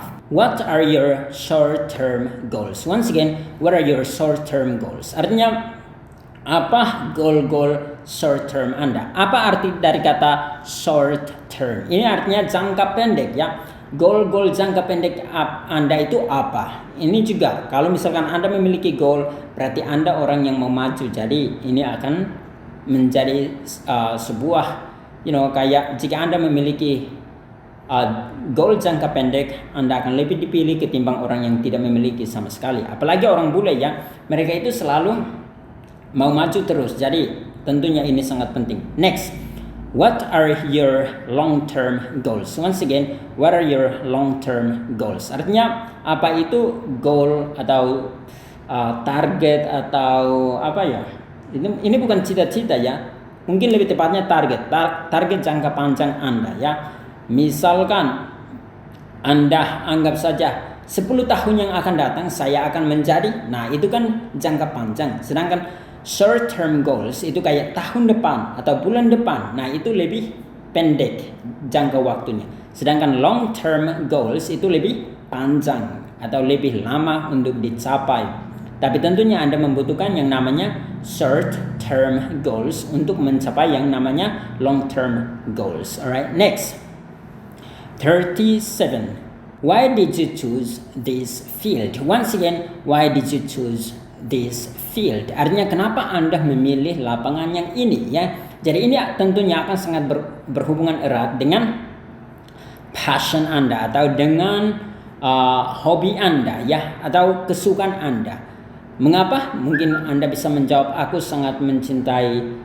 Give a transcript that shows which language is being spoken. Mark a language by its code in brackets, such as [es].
[en] What are your short-term goals? Once again, what are your short-term goals? [id] Artinya apa goal-goal short term Anda? Apa arti dari kata short term? Ini artinya jangka pendek ya. Goal-goal jangka pendek Anda itu apa? Ini juga kalau misalkan Anda memiliki goal, berarti Anda orang yang mau maju. Jadi ini akan menjadi sebuah kayak jika Anda memiliki goal jangka pendek, Anda akan lebih dipilih ketimbang orang yang tidak memiliki sama sekali. Apalagi orang bule ya. Mereka itu selalu mau maju terus. Jadi tentunya ini sangat penting. [en] Next, what are your long-term goals? Once again, what are your long-term goals? [id] Artinya apa itu goal atau target atau apa ya? Ini bukan cita-cita ya. Mungkin lebih tepatnya target jangka panjang Anda ya. Misalkan Anda anggap saja 10 tahun yang akan datang saya akan menjadi. Nah, itu kan jangka panjang. Sedangkan short term goals itu kayak tahun depan atau bulan depan. Nah, itu lebih pendek jangka waktunya. Sedangkan long term goals itu lebih panjang atau lebih lama untuk dicapai. Tapi tentunya Anda membutuhkan yang namanya short term goals untuk mencapai yang namanya long term goals. [en] Alright, next. 37. Why did you choose this field? Once again, why did you choose this field? [id] Artinya kenapa Anda memilih lapangan yang ini ya. Jadi ini tentunya akan sangat berhubungan erat dengan passion Anda atau dengan hobi Anda ya, atau kesukaan Anda. Mengapa? Mungkin Anda bisa menjawab, aku sangat mencintai